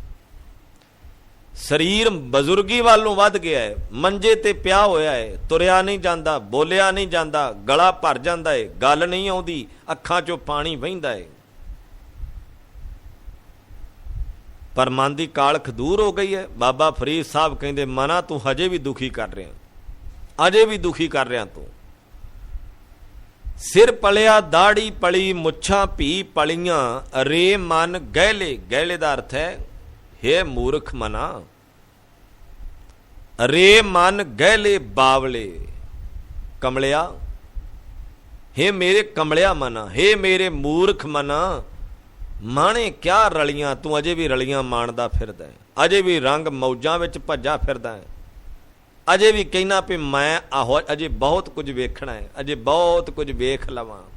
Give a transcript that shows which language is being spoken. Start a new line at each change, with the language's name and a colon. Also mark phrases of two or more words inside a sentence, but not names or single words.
Punjabi: ਸਰੀਰ ਬਜ਼ੁਰਗੀ ਵਾਲੋਂ ਵਧ ਗਿਆ ਹੈ, ਮੰਜੇ ਤੇ ਪਿਆ ਹੋਇਆ ਹੈ, ਤੁਰਿਆ ਨਹੀਂ ਜਾਤਾ, ਬੋਲਿਆ ਨਹੀਂ ਜਾਤਾ, ਗਲਾ ਭਰ ਜਾਤਾ ਹੈ, ਗੱਲ ਨਹੀਂ ਆਉਂਦੀ, ਅੱਖਾਂ ਚੋਂ ਪਾਣੀ ਵਹਿੰਦਾ ਹੈ,
Hindi: पर मन की कालख दूर हो गई है। बाबा फरीद साहब कहते, मना तू हजे भी दुखी कर रहा, अजे भी दुखी कर रहा तू।
Punjabi: ਸਿਰ ਪਲਿਆ, ਦਾੜ੍ਹੀ ਪਲੀ, ਮੁੱਛਾਂ ਭੀ ਪਲੀਆਂ, ਰੇ ਮਨ ਗਹਿਲੇ,
Hindi: गहले का अर्थ है हे मूर्ख मना,
Punjabi: ਰੇ ਮਨ ਗਹਿਲੇ ਬਾਵਲੇ, ਕਮਲਿਆ, ਹੇ ਮੇਰੇ ਕਮਲਿਆ ਮਨਾ,
Hindi: हे मेरे मूर्ख मना,
Punjabi: ਮਾਨੇ ਕਿਆ ਰਲੀਆਂ, ਤੂ ਅਜੇ ਭੀ ਰਲੀਆਂ ਮਾਣਦਾ ਫਿਰਦਾ ਹੈ, ਅਜੇ ਭੀ ਰੰਗ ਮੌਜਾਂ ਵਿਚ ਭੱਜਾ ਫਿਰਦਾ ਹੈ, ਅਜੇ ਭੀ ਕਹਿਣਾ ਭੀ ਮੈਂ ਆਹੋ, ਅਜੇ ਬਹੁਤ ਕੁਝ ਵੇਖਣਾ ਹੈ, ਅਜੇ ਬਹੁਤ ਕੁਝ ਵੇਖ ਲਵਾਂ।